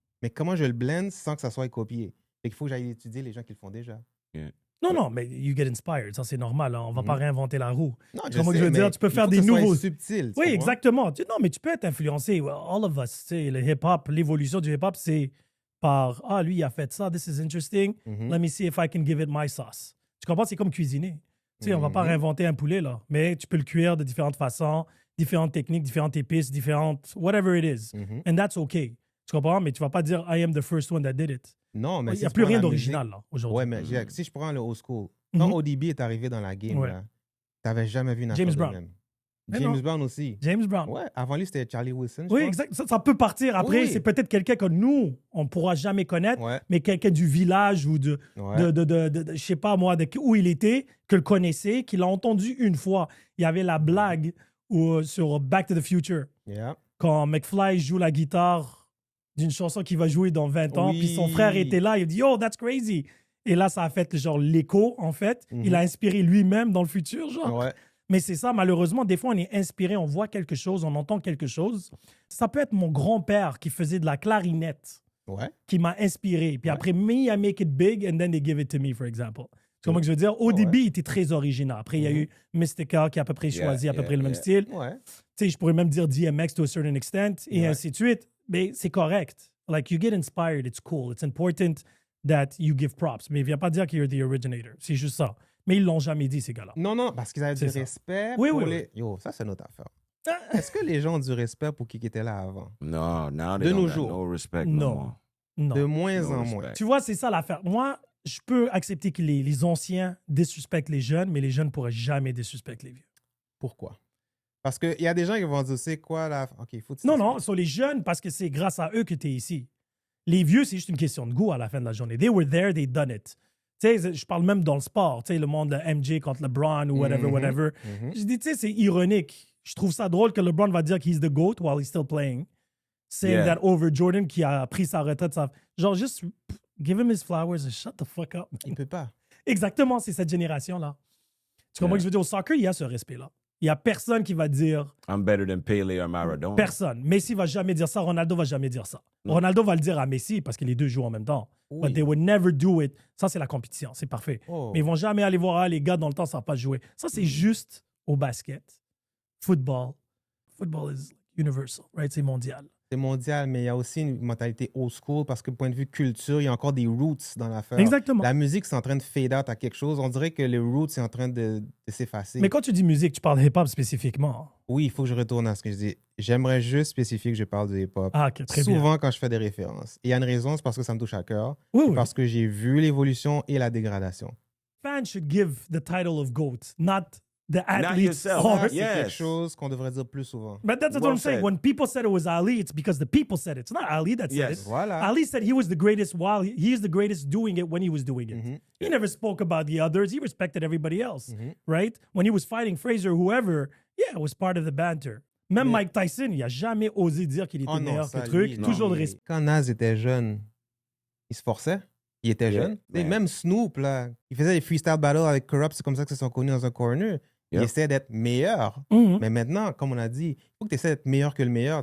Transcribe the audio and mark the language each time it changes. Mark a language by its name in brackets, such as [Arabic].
[French] Mais comment je le blend sans que ça soit copié? Fait qu'il faut que j'aille étudier les gens qui le font déjà. Non, mais [English] you get inspired. [French] Ça, c'est normal. Hein. On va pas réinventer la roue. Non, Tu comprends ce que je veux dire? Tu peux faire des nouveaux. Subtil. Oui, exactement. Non, mais tu peux être influencé. [English] Well, all of us. [French] Tu sais, le hip-hop, l'évolution du hip-hop, c'est par lui, il a fait ça. [English] This is interesting. Let me see if I can give it my sauce. [French] Tu comprends? C'est comme cuisiner. Tu sais, on va pas réinventer un poulet, là. Mais tu peux le cuire de différentes façons, différentes techniques, différentes épices, différentes. [English] Whatever it is. And that's okay. [French] Tu comprends? Mais tu vas pas dire [English] I am the first one that did it. [French] Non, mais il n'y a plus rien d'original, là, aujourd'hui. Ouais, mais si je prends le old school, quand ODB est arrivé dans la game, tu n'avais jamais vu une affaire de même. James Brown aussi. James Brown. Ouais, avant lui, c'était Charlie Wilson. Oui, exact. Ça peut partir. Après, c'est peut-être quelqu'un que nous, on ne pourra jamais connaître, mais quelqu'un du village ou de je sais pas moi, où il était, que le connaissait, qu'il a entendu une fois. Il y avait la blague sur Back to the Future. Quand McFly joue la guitare d'une chanson qu'il va jouer dans 20 ans, puis son frère était là, il a dit « Oh, that's crazy !» Et là, ça a fait genre l'écho, en fait. Il a inspiré lui-même dans le futur, genre. Mais c'est ça, malheureusement, des fois, on est inspiré, on voit quelque chose, on entend quelque chose. Ça peut être mon grand-père qui faisait de la clarinette, qui m'a inspiré. Puis après, [English] me, I make it big, and then they give it to me, for example. [French] C'est comme je veux dire, au début, il était très original. Après, il y a eu Mystica qui a à peu près choisi à peu près le même style. Tu sais, je pourrais même dire DMX [English] to a certain extent, [French] et ainsi de suite. Mais c'est correct. [English] Like, you get inspired, it's cool. It's important that you give props. [French] Mais viens pas dire que [English] you're the originator. [French] C'est juste ça. Mais ils l'ont jamais dit, ces gars-là. Non, parce qu'ils avaient du respect pour les... Yo, ça, c'est notre affaire. Est-ce que les gens ont du respect pour qui était là avant? Non, now de nos jours. [English] No respect. [French] Non. De moins en moins. Tu vois, c'est ça l'affaire. Moi, je peux accepter que les anciens disrespectent les jeunes, mais les jeunes ne pourraient jamais disrespecter les vieux. Pourquoi? Parce qu'il y a des gens qui vont dire, c'est quoi là? OK, faut Non, sur les jeunes, parce que c'est grâce à eux que tu es ici. Les vieux, c'est juste une question de goût à la fin de la journée. [English] They were there, they done it. [French] Tu sais, je parle même dans le sport, tu sais, le monde de MJ contre LeBron ou whatever. Je dis, tu sais, c'est ironique. Je trouve ça drôle que LeBron va dire qu'il est [English] the GOAT while he's still playing. Saying that over [French] Jordan qui a pris sa retraite. Genre, juste [English] give him his flowers and shut the fuck up. [French] Il peut pas. Exactement, c'est cette génération-là. Tu comprends ce que je veux dire? Au soccer, il y a ce respect-là. Il n'y a personne qui va dire... [English] I'm better than Pele or Maradona. [French] Personne. Messi va jamais dire ça. Ronaldo va jamais dire ça. Ronaldo va le dire à Messi parce que les deux jouent en même temps. [English] But they would never do it. [French] Ça, c'est la compétition. C'est parfait. Mais ils vont jamais aller voir les gars dans le temps, ça va pas jouer. Ça, c'est juste au basket. Football. [English] Football is universal, right? [French] C'est mondial. C'est mondial, mais il y a aussi une mentalité old school parce que, point de vue culture, il y a encore des roots dans l'affaire. Exactement. La musique, c'est en train de fade out à quelque chose. On dirait que les roots, c'est en train de s'effacer. Mais quand tu dis musique, tu parles de hip-hop spécifiquement. Oui, il faut que je retourne à ce que je dis. J'aimerais juste spécifier que je parle de hip-hop. Ah, ok, très Souvent, bien. quand je fais des références. Il y a une raison, c'est parce que ça me touche à cœur. Oui. Parce que j'ai vu l'évolution et la dégradation. [English] Fans should give the title of GOAT, not the athletes. yourself. Or... [French] C'est quelque chose qu'on devrait dire plus souvent. [English] But that's what I'm saying. When people said it was Ali, it's because the people said it. It's not Ali that said it. [French] Voilà. [English] Ali said he was the greatest while he is the greatest doing it when he was doing it. He never spoke about the others. He respected everybody else, right? When he was fighting Fraser, whoever, it was part of the banter. [French] Même Mike Tyson, il n'a jamais osé dire qu'il était meilleur que truc. Toujours le respect. Quand Nas était jeune, il se forçait. Il était jeune. Même Snoop, là, il faisait des freestyle battles avec Corrupt. C'est comme ça que se sont connus dans un corner. Il essaie d'être meilleur. Mais maintenant, comme on a dit, il faut que tu essaies d'être meilleur que le meilleur.